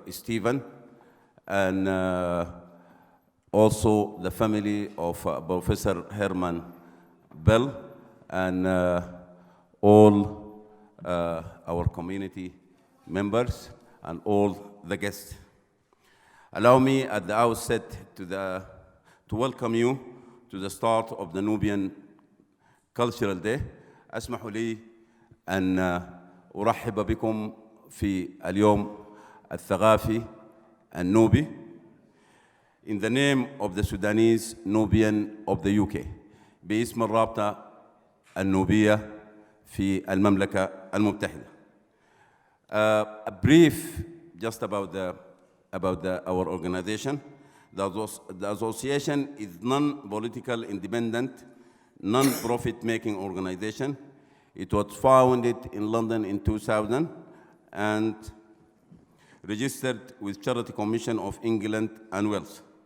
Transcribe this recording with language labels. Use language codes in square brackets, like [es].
[en] Stephen, and also the family of Professor Herman Bell, and all our community members and all the guests. Allow me at the outset to welcome you to the start of the Nubian Cultural Day. [ar] اسمحوا لي أن أرحب بكم في اليوم الثقافي النوبي [en] in the name of the Sudanese Nubian of the UK [ar] باسم الرابطة النوبية في المملكة المتحدة. [en] A brief just about our organization. The association is non-political, independent, non-profit making organization. It was founded in London in 2000 and registered with Charity Commission of England and Wales.